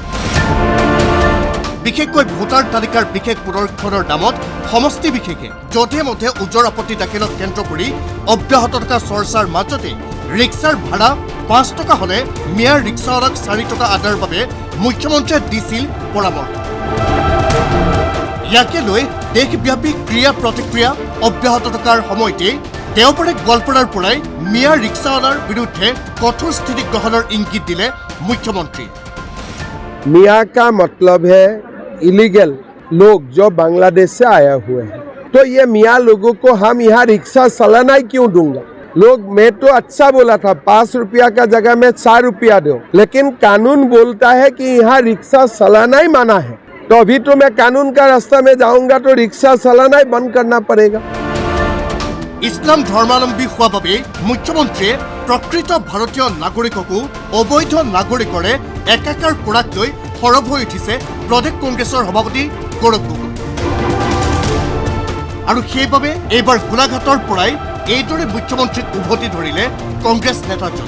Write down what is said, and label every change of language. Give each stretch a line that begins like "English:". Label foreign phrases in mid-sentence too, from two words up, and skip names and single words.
Assamese: বিশেষকৈ ভোটাৰ তালিকাৰ বিশেষ পুনৰীক্ষণৰ নামত সমষ্টি বিশেষে যধে মধে ওজৰ আপত্তি দাখিলক কেন্দ্ৰ কৰি অব্যাহত থকা চৰ্চাৰ মাজতে ৰিক্সাৰ ভাড়া 5 টকা হলে মিয়াৰ ৰিক্সাৱালাক 4 টকা আদাৰ বাবে মুখ্যমন্ত্ৰীয়ে দিছিল পৰামৰ্শ ইয়াকে লৈ দেশব্যাপী ক্ৰিয়া প্ৰতিক্ৰিয়া অব্যাহত থকাৰ সময়তে দেওবাৰে গোৱালপাৰাৰ পৰাই মিয়াৰ ৰিক্সাৱালাৰ বিৰুদ্ধে কঠোৰ স্থিতি গ্ৰহণৰ ইংগিত দিলে মুখ্যমন্ত্ৰী
Hindi: मियाँ का मतलब है इलीगल लोग जो बांग्लादेश से आए हुए हैं तो ये मियाँ लोगों को हम यहाँ रिक्शा चलाना ही क्यों दूंगा लोग मैं तो अच्छा बोला था 5 रुपया का जगह में 4 रुपया दो लेकिन कानून बोलता है कि यहाँ रिक्शा चलाना ही माना है तो अभी तो मैं कानून का रास्ता में जाऊंगा तो रिक्शा चलाना ही बंद करना पड़ेगा
Assamese: ইছলাম ধৰ্মাৱলম্বী হোৱা বাবে মুখ্যমন্ত্ৰীয়ে প্ৰকৃত ভাৰতীয় নাগৰিককো অবৈধ নাগৰিকৰে একাকাৰ কৰাক লৈ সৰব হৈ উঠিছে প্ৰদেশ কংগ্ৰেছৰ সভাপতি গৌৰৱ গগৈ আৰু সেইবাবে এইবাৰ গোলাঘাটৰ পৰাই এইদৰে মুখ্যমন্ত্ৰীক উভতি ধৰিলে কংগ্ৰেছ নেতাজন